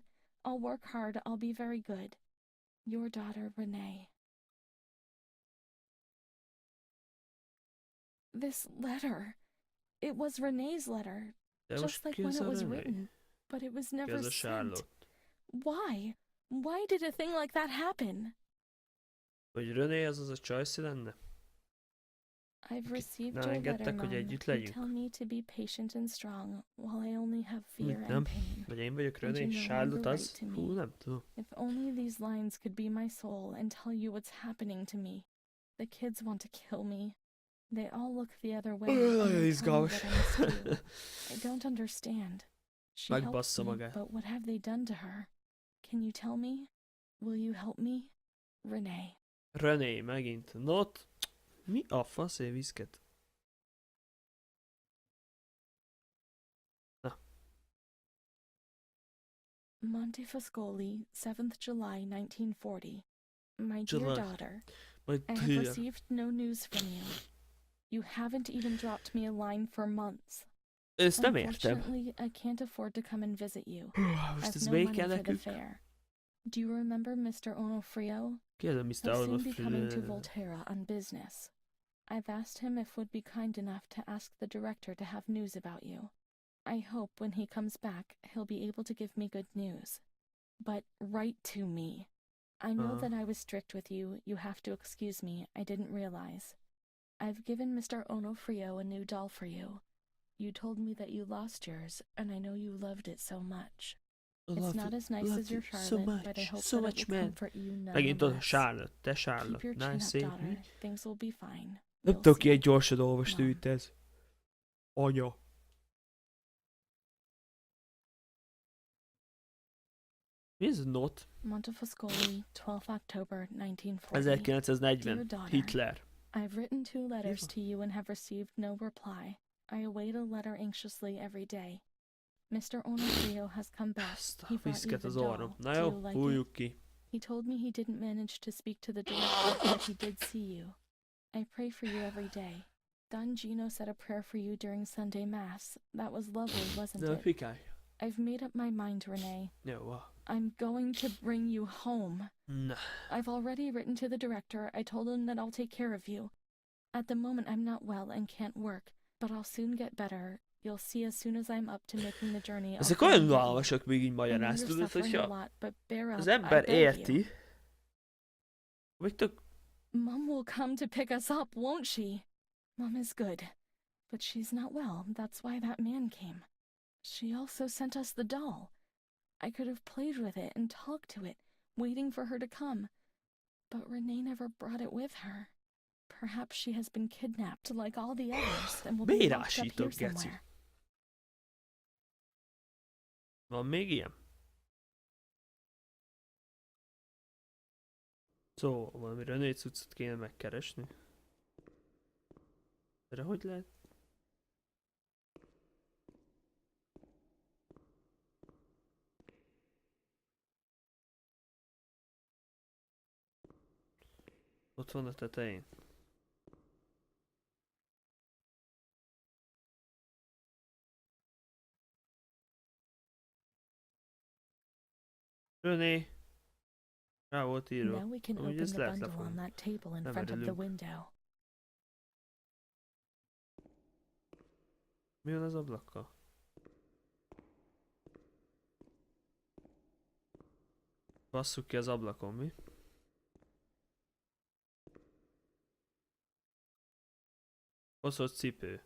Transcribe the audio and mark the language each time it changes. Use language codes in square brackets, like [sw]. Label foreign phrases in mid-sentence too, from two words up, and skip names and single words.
[en] I'll work hard. I'll be very good. Your daughter, Renee. This letter. It was Renee's letter. [hu] De [en] Just [hu] most [en] like [hu] ki [en] when [hu] az [en] it [hu] a [en] was [hu] René? [en] written. But it was [hu] Ki [en] never [hu] az a [en] sent. [hu] Charlotte? [en] Why? Why did a thing like that happen? [hu] Vagy René az a Csajci lenne? [en] I've received [hu] nem [en] your letter, [hu] engedtek, hogy [en] Mom. [hu] együtt [en] You [hu] legyünk? [en] tell me to be patient and strong, while I only have fear [hu] Mit nem? [en] and pain. [hu] Vagy én vagyok [en] And [hu] René? [en] you no [hu] Charlotte [en] longer [hu] az? [en] write to me. [hu] Hú, nem tudom. [en] If only these lines could be my soul and tell you what's happening to me. The kids want to kill me. They all look the other way and [hu] Nagyon [en] they tell me [hu] izgalmas. [en] what I must do. I don't understand. She helps [hu] Megbassza [en] me, [hu] magát. [en] but what have they done to her? Can you tell me? Will you help me? Renee. [hu] René, megint. Not. Mi a fasz viszket? Na, [en] Montefascoli, 7th July 1940. My dear July. daughter, [hu] majd [en] I have [hu] tűr. [en] received no news from you. You haven't even dropped me a line for months. [hu] Ezt nem értem. [en] Unfortunately, I can't afford to come and visit you. [hu] Most [en] I've [hu] ez [en] no [hu] még [en] money [hu] kell [en] for the [hu] nekünk? [en] fare. Do you remember Mr. Onofrio? [hu] Ki az a Mr. [en] He'll soon be coming to [hu] Onofrio? [en] Volterra on business. I've asked him if would be kind enough to ask the director to have news about you. I hope when he comes back, he'll be able to give me good news. But write to me. I know that I was strict with you. You have to excuse me. I didn't realize. I've given Mr. Onofrio a new doll for you. You told me that you lost yours, and I know you loved it so much. It's not as nice as your Charlotte, but I hope so that much, it will man. comfort you [hu] Megint az a [en] nonetheless. [hu] Charlotte, te [en] Keep [hu] Charlotte. [en] your chin [hu] Nice, [en] up, [hu] szép, [en] daughter. [hu] mi? [en] Things will be fine. [hu] Nem [en] You'll [hu] tudok [en] see. [hu] ilyen gyorsan olvasni, [en] Mom. [hu] mint ez. Anya. Mi ez a not? [en] Montefascoli, 12 October 1940. 1940. Dear daughter, Hitler. I've written 2 letters Yeah. to you and have received no reply. I await a letter anxiously every day. Mr. Onofrio has come back. [hu] Ezt [en] He [hu] a [en] brought you [hu] viszket [en] the [hu] az [en] doll. [hu] orrom. Na [en] Do [hu] jó, [en] you like it? [hu] fújjuk ki. [en] He told me he didn't manage to speak to the director, but he did see you. I pray for you every day. Don Gino said a prayer for you during Sunday Mass. That was lovely, wasn't [hu] De [en] it? [hu] fikálj. [en] I've made up my mind, Renee. [hu] Jó, van. [en] I'm going to bring you home. [hu] Na. [en] I've already written to the director. I told him that I'll take care of you. At the moment, I'm not well and can't work, but I'll soon get better. You'll see as soon as I'm up to making the journey. I'll [hu] Ezek [en] come [hu] olyan [en] and get you. [hu] unalmasak még így [en] I know [hu] magyaráz, [en] you're [hu] tudod, [en] suffering a [hu] hogyha [en] lot, but bear up, [hu] az [en] I [hu] ember [en] beg you. [hu] érti, vagy tök... [en] Mom will come to pick us up, won't she? Mom is good, but she's not well. That's why that man came. She also sent us the doll. I could have played with it and talked to it, waiting for her to come. But Renee never brought it with her. Perhaps she has been kidnapped like all the others and will be [hu] Miért [en] locked up here [hu] ásítok, geci? [en] somewhere. [hu] Van még ilyen? Szóval valami René cuccot kéne megkeresni. Erre hogy lehet? Ott van a tetején. René! Rá volt írva. [en] Now we can [hu] Amúgy [en] open [hu] ezt [en] the [hu] lehet [en] bundle on [hu] lefogni. [en] that table in [hu] Nem [en] front of the [hu] örülünk. [en] window. [hu] Mi van az ablakkal? Basszuk ki az ablakon, mi? Baszott cipő.